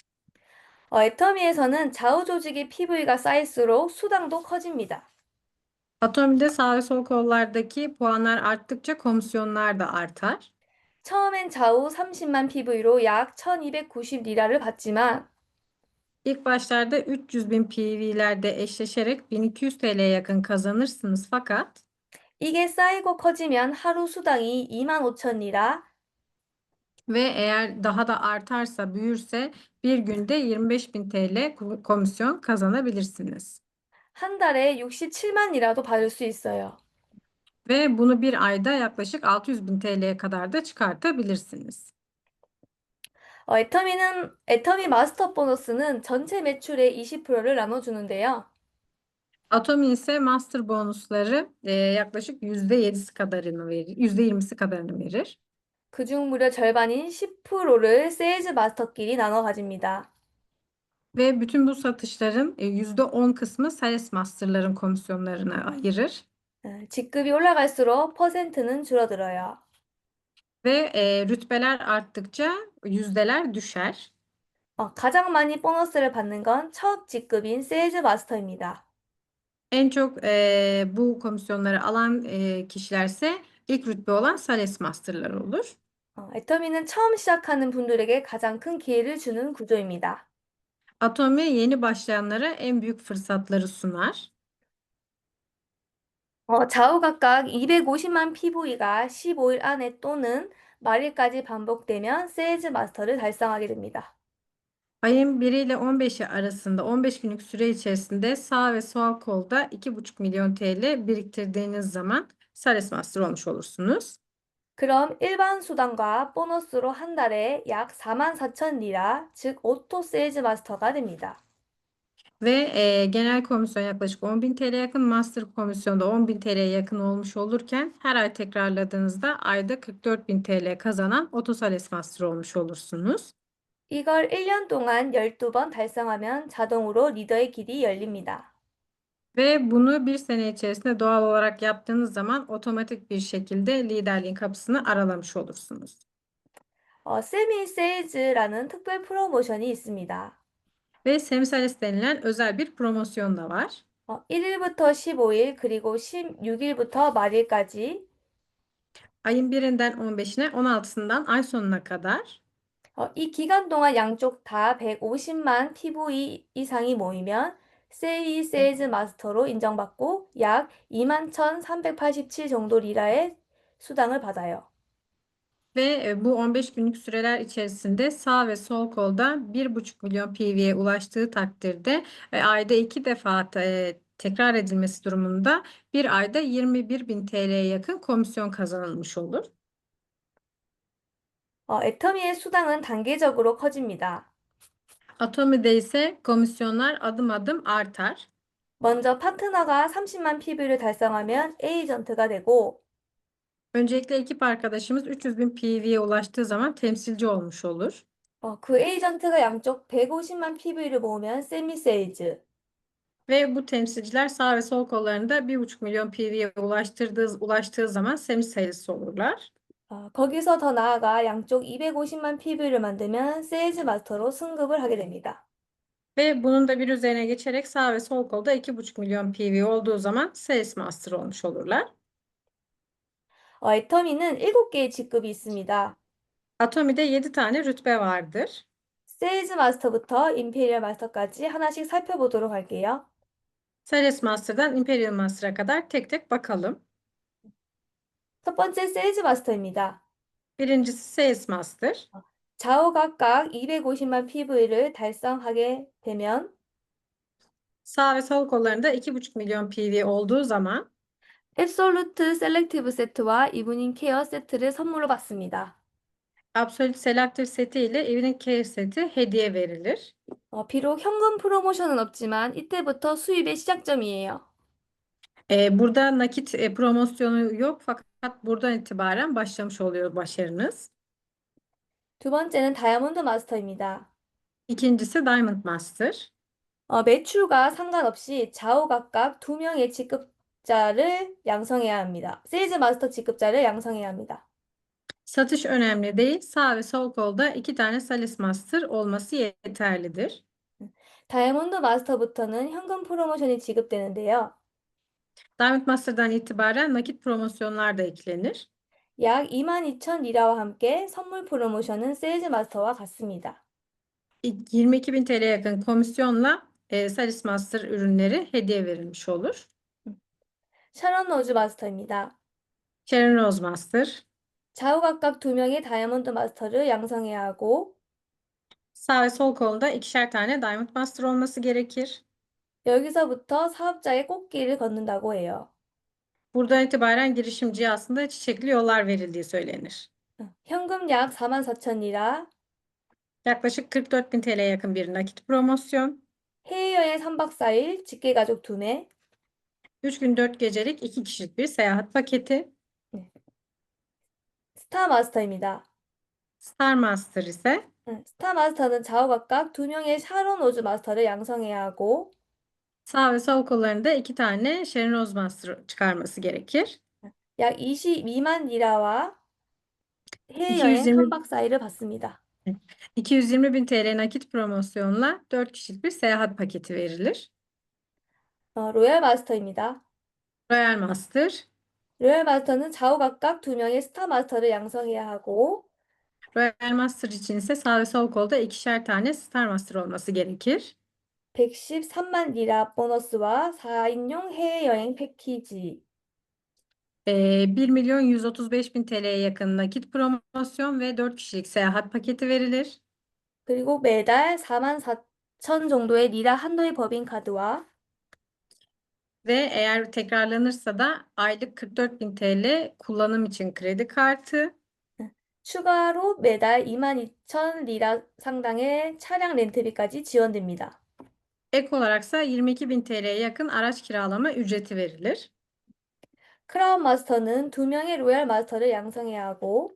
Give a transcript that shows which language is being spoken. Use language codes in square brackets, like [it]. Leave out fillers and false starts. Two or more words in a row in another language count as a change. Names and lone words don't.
[ko] 애터미에서는 좌우 조직의 PV가 쌓일수록 수당도 커집니다. [tr] Atomi'de sağ ve sol kollardaki puanlar arttıkça komisyonlar da artar. [ko] 처음엔 좌우 30만 PV로 약 1290리라를 받지만 [tr] İlk başlarda 300.000 PV'lerde eşleşerek 1200 TL'ye yakın kazanırsınız fakat [ko] 이게 쌓이고 커지면 하루 수당이 25,000리라, [tr] ve eğer daha da artarsa, büyürse bir günde 25.000 TL komisyon kazanabilirsiniz. [ko] 한 달에 67만리라도 받을 수 있어요. [tr] Ve bunu bir ayda yaklaşık 600.000 TL'ye kadar da çıkartabilirsiniz. [ko] 애터미 마스터 보너스는 전체 매출의 20%를 나눠주는데요. [tr] Atomi ise master bonusları yaklaşık %20'si kadarını verir. [ko] 그중 무려 절반인 10%를 세일즈 마스터끼리 나눠 가집니다. [tr] Ve bütün bu satışların %10 kısmı sales masterların komisyonlarına ayırır. [ko] 직급이 올라갈수록 퍼센트는 줄어들어요. [tr] Ve rütbeler arttıkça yüzdeler düşer. [ko] 가장 많이 보너스를 받는 건 첫 직급인 세일즈 마스터입니다. [tr] En çok bu komisyonları alan kişilerse ilk rütbe olan sales masterlar olur. [ko] 애터미는 처음 시작하는 분들에게 가장 큰 기회를 주는 구조입니다. [tr] Atomi yeni başlayanlara en büyük fırsatları sunar. [ko] 좌우 각각 250만 PV가 15일 안에 또는 말일까지 반복되면 세일즈 마스터를 달성하게 됩니다. [tr] Ayın 1 ile 15'i arasında 15 günlük süre içerisinde sağ ve sol kolda 2,5 milyon TL biriktirdiğiniz zaman sales master olmuş olursunuz. [ko] 그럼 일반 수당과 보너스로 한 달에 약 44,000 리라, 즉 오토 세일즈 마스터가 됩니다. [tr] Ve genel komisyon yaklaşık 10.000 TL yakın, master komisyonda 10.000 TL'ye yakın olmuş olurken her ay tekrarladığınızda ayda 44.000 TL kazanan otosales master olmuş olursunuz. [ko] 이걸 1년 동안 12번 달성하면 자동으로 리더의 길이 열립니다. [tr] Ve bunu bir sene içerisinde doğal olarak yaptığınız zaman otomatik bir şekilde liderliğin kapısını aralamış olursunuz. [ko] 세미 세일즈라는 특별 프로모션이 있습니다. [tr] Ve semisales denilen özel bir promosyon da var. [ko] 1일부터 15일 그리고 16일부터 말일까지 [tr] Ayın 1'inden 15'ine, 16'sından ay sonuna kadar. [ko] 이 기간 동안 양쪽 다 150만 PV 이상이 모이면 세미 세일즈 마스터로 인정받고 약 21,387 정도 리라의 수당을 받아요. [tr] Ve bu 15 günlük süreler içerisinde sağ ve sol kolda 1,5 milyon PV'ye ulaştığı takdirde ayda 2 defa tekrar edilmesi durumunda bir ayda 21.000 TL'ye yakın komisyon kazanılmış olur. [ko] 애터미의 수당은 단계적으로 커집니다. [tr] Atomi'de ise komisyonlar adım adım artar. [ko] 먼저 파트너가 30만 PV를 달성하면 에이전트가 되고 [tr] Öncelikle ekip arkadaşımız 300.000 PV'ye ulaştığı zaman temsilci olmuş olur. [ko] 그 에이전트가 양쪽 150만 PV를 모으면 세미 세일즈 [tr] Ve bu temsilciler sağ ve sol kollarında 1,5 milyon PV'ye ulaştığı zaman semi sayısı olurlar. [ko] 거기서 더 나아가 양쪽 250만 PV를 만들면 세일즈 마스터로 승급을 하게 됩니다. [tr] Ve bunun da bir üzerine geçerek sağ ve sol kolda 2,5 milyon PV olduğu zaman Sales Master olmuş olurlar. [ko] 애터미는 7개의 직급이 있습니다. [tr] Atomi'de 7 tane rütbe vardır. [ko] 세일즈 마스터부터 임페리얼 마스터까지 하나씩 살펴보도록 할게요. [tr] Sales Master'dan Imperial Master'a kadar tek tek bakalım. [ko] 첫 번째 세일즈 마스터입니다. [tr] Birincisi Sales Master. [ko] 좌우 각각 250만 PV를 달성하게 되면 [tr] Sağ ve sol kollarında 2,5 milyon PV olduğu zaman [ko] 앱솔루트 셀렉티브 세트와 이브닝 케어 세트를 선물로 받습니다. [tr] Absolute Selective seti ile Evening Care seti hediye verilir. [ko] 비록 현금 프로모션은 없지만 이때부터 수입의 시작점이에요. [tr] Burada nakit promosyonu yok fakat buradan itibaren başlamış oluyor başarınız. [ko] 두 번째는 다이아몬드 마스터입니다. [tr] İkincisi Diamond Master. [ko] 매출과 상관없이 좌우 각각 2명의 직급자를 양성해야 합니다. 세일즈 마스터 직급자를 양성해야 합니다. [tr] Satış önemli değil. Sağ ve sol kolda 2 tane Sales Master olması yeterlidir. [ko] 다이아몬드 마스터부터는 현금 프로모션이 지급되는데요. [tr] Diamond Master'dan itibaren nakit promosyonlar da eklenir. [ko] 약 22,000 리라와 함께 선물 프로모션은 세일즈 마스터와 같습니다. [tr] 22.000 TL'ye yakın komisyonla Sales Master ürünleri hediye verilmiş olur. [ko] 샤론 로즈 마스터입니다. [tr] Sharon Rose Master. [ko] 좌우 각각 2명의 다이아몬드 마스터를 양성해야 하고 [tr] Sağ ve sol kolunda 2'şer tane Diamond Master olması gerekir. [ko] 여기서부터 사업자의 꽃길을 걷는다고 해요. [tr] Buradan itibaren girişimciye aslında çiçekli yollar verildiği söylenir. [ko] 현금 약 44,000 리라, [tr] Yaklaşık 44.000 TL'ye yakın bir nakit promosyon. [ko] 해외여행 3박 4일, 직계가족 2매, [tr] 3 gün 4 gecelik 2 kişilik bir seyahat paketi. [ko] 스타마스터입니다. [tr] Star Master ise [ko] 스타마스터는 좌우각각 2명의 샤론 오즈 마스터를 양성해야 하고 [tr] sağ ve sol kollarında 2 tane Sharon Oz Master çıkarması gerekir. [ko] 약 22만 리라와 해외여행 220 1박 4일을 받습니다. [tr] 220 bin TL nakit promosyonla 4 kişilik bir seyahat paketi verilir. [ko] 로얄 마스터입니다. [tr] Royal Master. [ko] 로얄 마스터는 좌우각각 2명의 스타 마스터를 양성해야 하고 [tr] Royal Master için ise sağ ve sol kolda ikişer tane Star Master olması gerekir. [ko] 113만 리라 보너스와 4인용 해외여행 패키지 [tr] 1.135.000 TL'ye yakın nakit promosyon ve 4 kişilik seyahat paketi verilir. [ko] 그리고 매달 4만 4천 정도의 리라 한도의 법인카드와 [tr] Ve eğer tekrarlanırsa da aylık 44.000 TL kullanım için kredi kartı [ko] 추가로 매달 22,000 리라 상당의 차량 렌트비까지 지원됩니다. [tr] ek olaraksa 22.000 TL'ye yakın araç kiralama ücreti verilir. [ko] 크라운 마스터는 2명의 로얄 마스터를 양성해야 하고